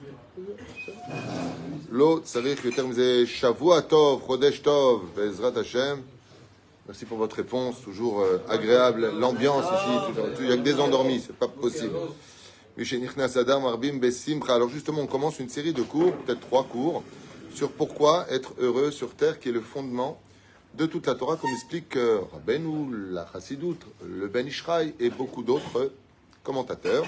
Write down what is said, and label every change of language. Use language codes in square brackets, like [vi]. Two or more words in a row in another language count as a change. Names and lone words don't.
[fr] L'autre, [he] צריך יותר מזה, שבוע טוב, חודש טוב, בעזרת השם. [fr] Merci pour votre réponse, toujours agréable. L'ambiance ici, il n'y a que des endormis, c'est pas possible. Alors justement, on commence une série de cours, peut-être 3 cours, sur pourquoi être heureux sur terre, qui est le fondement de toute la Torah, comme explique Rabbeinu, la Chassidut, le Ben Ishraï et beaucoup d'autres commentateurs.